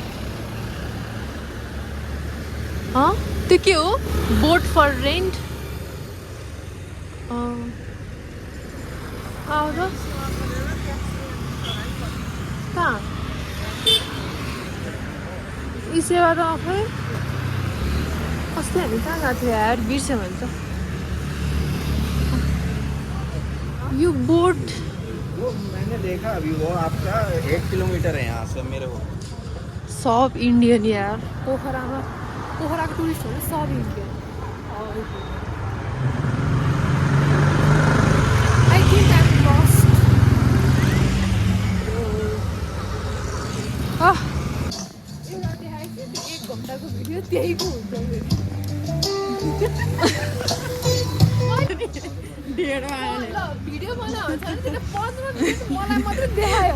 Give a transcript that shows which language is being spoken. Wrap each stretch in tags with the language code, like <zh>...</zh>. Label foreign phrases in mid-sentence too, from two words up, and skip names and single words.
<ne>त्यो के हो</ne> <en>boat for rent</en> <ne>आउँछ कहाँ यी सेवा त खै अस्ति हामी कहाँ गएको थियो यार बिर्स्यो भन्छ यो बोट</ne> <hi>मैंने देखा अभी वो आपका 1 किलोमीटर है यहाँ से मेरे को</hi> <ne>सब इंडियन यार पोखराको टुरिस्टहरू सब इन्डियन</ne> <en>I think I am lost</en> <ne>एउटा देखाएको थियो 1 घन्टाको भिडियो त्यहीको हुन्छ भिडियो बनाउँछ नि त्यसले 15 मिनट मलाई मात्रै देखायो</ne>